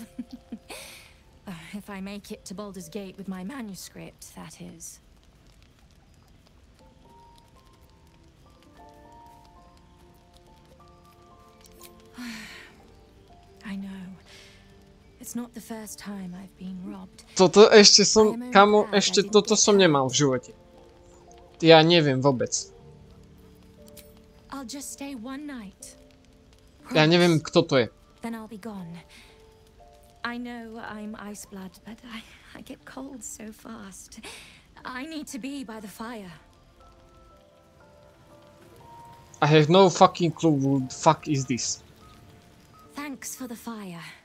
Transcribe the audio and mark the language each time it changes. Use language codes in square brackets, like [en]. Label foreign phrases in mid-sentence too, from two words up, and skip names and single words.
[en] If I make it to Baldur's Gate with my manuscript, that is. I know. It's not the first time I've been robbed. [sk] Toto ešte som, kamo, ešte toto som nemal v živote. Ja neviem vôbec. [en] I'll just stay one night. [sk] Ja neviem, kto to je. [en] Then I'll be gone. I know I'm ice blood, but I get cold so fast. I need to be by the fire. I have no fucking clue who the fuck is this. Thanks for the fire.